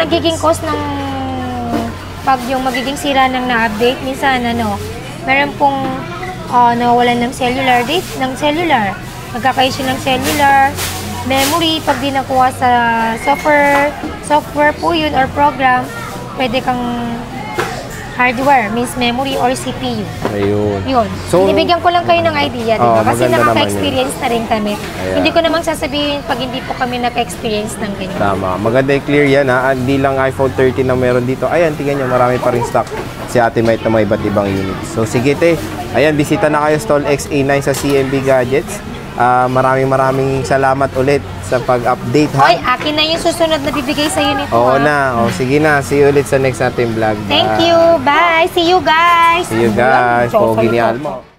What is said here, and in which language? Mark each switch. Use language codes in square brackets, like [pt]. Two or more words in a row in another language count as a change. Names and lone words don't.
[tl] nagiging cost ng pag yung magiging sira ng na-update, minsan meron pong nawawalan ng [en] cellular date, [tl] ng cellular. Nagkaka-issue ng cellular, memory, pag di nakuha sa software po yun or program, pwede kang hardware, [en] means memory or CPU. [tl] Ayun. Yun. So, Binibigyan ko lang kayo ng idea, di ba? Kasi maganda naman nakaka-experience na rin kami. Ayan. Hindi ko namang sasabihin pag hindi po kami naka-experience ng ganyan. Tama. Maganda yung clear yan, ha? Hindi lang iPhone 13 na meron dito. Ayan, tingnan nyo, marami pa rin stock si Ate Might na may iba't ibang units. So, sige, te. Ayan, bisita na kayo Stall XA9 sa CMB Gadgets. Maraming salamat ulit sa pag-update, ha? Hoy, akin na yung susunod na bibigay sa'yo nito. Oo ha? na. O, sige na. [en] See you [tl] ulit sa next natin vlog. [en] Thank you. Bye. See you guys. See you guys. [tl] Pogi ni Almo.